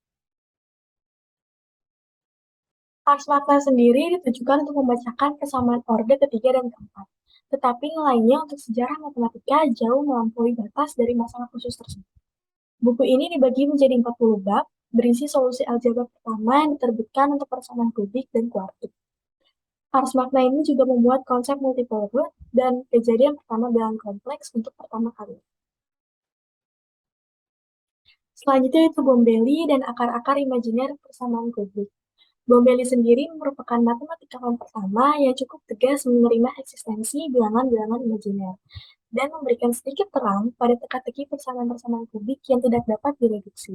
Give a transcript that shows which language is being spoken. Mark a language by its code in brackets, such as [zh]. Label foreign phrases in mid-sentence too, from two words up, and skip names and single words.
[id] Ars Magna sendiri ditujukan untuk membacakan persamaan orde ketiga dan keempat, tetapi nilainya untuk sejarah matematika jauh melampaui batas dari masalah khusus tersebut. Buku ini dibagi menjadi 40 bab, berisi solusi aljabar pertama yang diterbitkan untuk persamaan kubik dan kuartik. Ars Magna ini juga membuat konsep [en] multiple root [id] dan kejadian pertama bilangan kompleks untuk pertama kali. Selanjutnya itu Bombelli dan akar-akar imajiner persamaan kubik. Bombelli sendiri merupakan matematikawan pertama yang cukup tegas menerima eksistensi bilangan-bilangan imajiner dan memberikan sedikit terang pada teka-teki persamaan-persamaan kubik yang tidak dapat direduksi.